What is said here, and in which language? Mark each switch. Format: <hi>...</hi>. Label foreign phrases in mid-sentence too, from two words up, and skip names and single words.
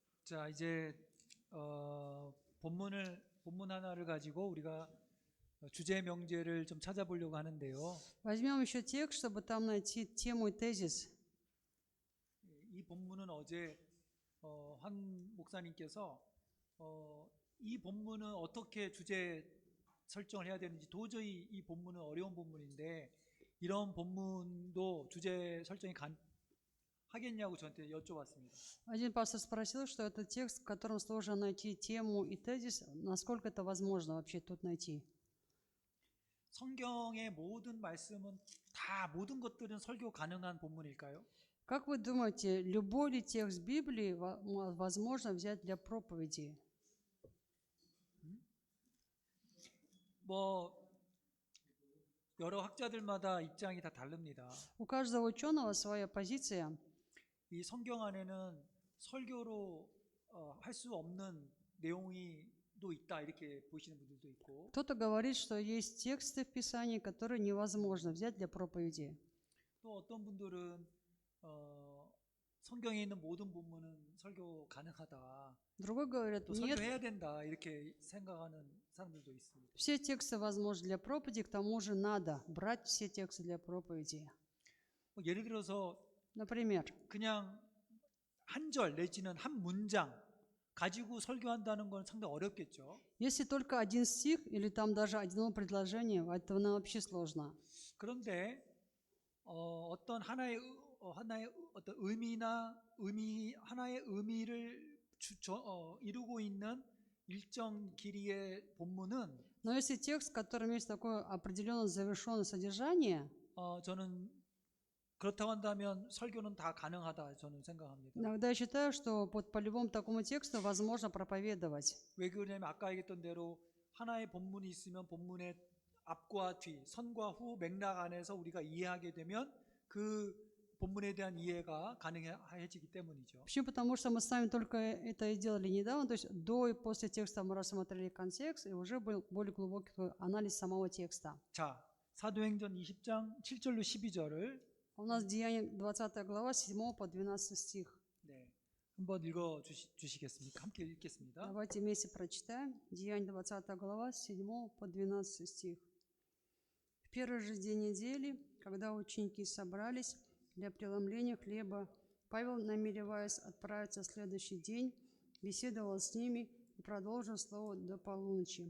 <ko>자, 이제 본문 하나를 가지고 우리가 주제 명제를 좀 찾아보려고 하는데요.</ko> <ru>Возьмем еще текст, чтобы там найти тему и тезис.</ru> <ko>이 본문은 어제 한 목사님께서 이 본문은 어떻게 주제 설정을 해야 되는지 도저히 이 본문은 어려운 본문인데 이런 본문도 주제 설정이 하겠냐고 저한테 여쭤봤습니다.</ko> <ru>Один пастор спросил, что это текст, в котором сложно найти тему и тезис. Насколько это возможно вообще тут найти?</ru> <ko>성경의 모든 말씀은 다 모든 것들은 설교 가능한 본문일까요?</ko> <ru>Как вы думаете, любой ли текст Библии возможно взять для проповеди?</ru> <ko>뭐 여러 학자들마다 입장이 다 다릅니다.</ko> <ru>У каждого ученого своя позиция.</ru> <ko>이 성경 안에는 설교로 할 수 없는 내용이 또 있다 이렇게 보시는 분들도 있고</ko> <ru>Кто-то говорит, что есть тексты в Писании, которые невозможно взять для проповеди.</ru> <ko>또 어떤 분들은 성경에 있는 모든 본문은 설교 가능하다.</ko> <ru>Другой говорит,</ru> <ko>또</ko> <ru>нет,</ru> <ko>설교해야 된다 이렇게 생각하는 사람들도 있습니다.</ko> <ru>все тексты возможны для проповеди, к тому же надо брать все тексты для проповеди.</ru> <ko>예를 들어서</ko> <ru>Например,</ru> <ko>그냥 한 절 내지는 한 문장 가지고 설교한다는 건 상당히 어렵겠죠.</ko> <ru>если только один стих или там даже одно предложение, это вообще сложно.</ru> <ko>그런데 어떤 하나의 어떤 하나의 의미를 이루고 있는 일정 길이의 본문은</ko> <ru>Но если текст, в котором есть такое определенное завершенное содержание,</ru> <ko>저는 그렇다고 한다면 설교는 다 가능하다 저는 생각합니다.</ko> <ru>иногда я считаю, что по любому такому тексту возможно проповедовать.</ru> <ko>왜 그러냐면 아까 얘기했던 대로 하나의 본문이 있으면 본문의 앞과 뒤, 선과 후 맥락 안에서 우리가 이해하게 되면 그 본문에 대한 이해가 가능해지기 때문이죠.</ko> <ru>Почему? Потому что мы с вами только это и делали недавно, то есть до и после текста мы рассмотрели контекст, и уже был более глубокий анализ самого текста.</ru> <ko>자, 사도행전 20장 7절로 12절을</ko> <ru>У нас Деяния 20 глава, 7 по 12 стих.</ru> <ko>네, 한번 읽어 주시겠습니까? 함께 읽겠습니다.</ko> <ru>Давайте вместе прочитаем. Деяния 20 глава, 7 по 12 стих. В первый же день недели, когда ученики собрались для преломления хлеба, Павел, намереваясь отправиться в следующий день, беседовал с ними и продолжил слово до полуночи.</ru>